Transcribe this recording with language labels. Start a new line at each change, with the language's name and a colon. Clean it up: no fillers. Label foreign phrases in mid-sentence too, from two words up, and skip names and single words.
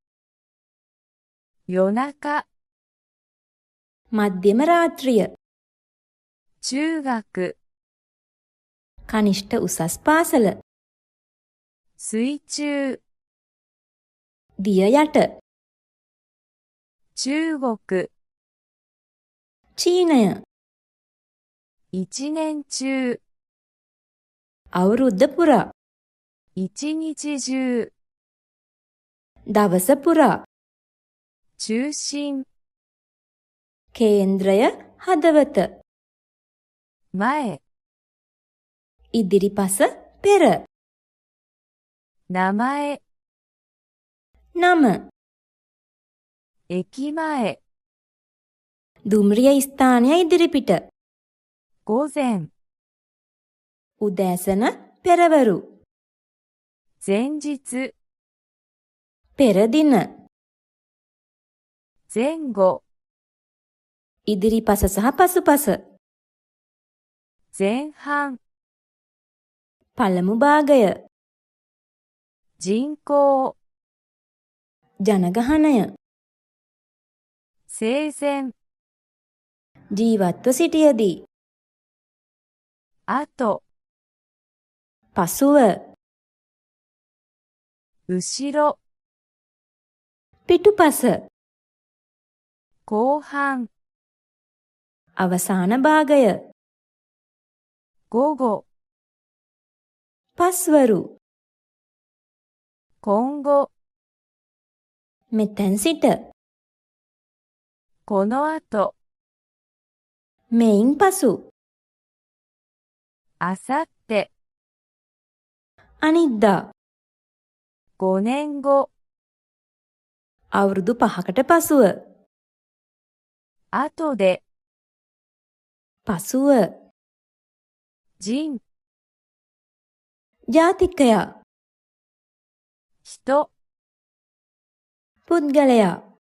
Japanese: 夜中、
Sinhala: මධ්‍යම රාත්‍රිය.
Japanese: 中学、
Sinhala: කනිෂ්ඨ උසස් පාසල.
Japanese: 水中、
Sinhala: දිය යට.
Japanese: 中国、
Sinhala: චීනය.
Japanese: 一年中、
Sinhala: අවුරුද්ද පුරා.
Japanese: 一日中、
Sinhala: දවස පුරා.
Japanese: 中心、
Sinhala: කේන්ද්‍රය හදවත.
Japanese: 前、
Sinhala: ඉදිරිපස පෙර.
Japanese: 名前、
Sinhala: නම.
Japanese: 駅前、
Sinhala: දුම්රිය ස්ථානය ඉදිරිපිට.
Japanese: 午前、
Sinhala: උදෑසන පෙරවරු.
Japanese: 前日、
Sinhala: පෙර දින.
Japanese: 前後、
Sinhala: ඉදිරිපස සහ පසුපස.
Japanese: 前半、
Sinhala: පළමු භාගය.
Japanese: 人口、
Sinhala: ජනගහනය.
Japanese: 生前、
Sinhala: ජීවත්ව සිටියදී.
Japanese: 後、
Sinhala: පසුව.
Japanese: 後ろ、
Sinhala: පිටුපස.
Japanese: 後半、
Sinhala: අවසාන භාගය.
Japanese: 午後、
Sinhala: පස්වරු.
Japanese: 今後、
Sinhala: මෙතැන් සිට.
Japanese: この後、
Sinhala: මෙයින් පසු.
Japanese: あさって、
Sinhala: අනිද්දා.
Japanese: 5年後、
Sinhala: අවුරුදු 5කට පසුව.
Japanese: 後で、
Sinhala: පසුව.
Japanese: 人、
Sinhala: ජාතිකයා.
Japanese: 人、
Sinhala: පුද්ගලයා.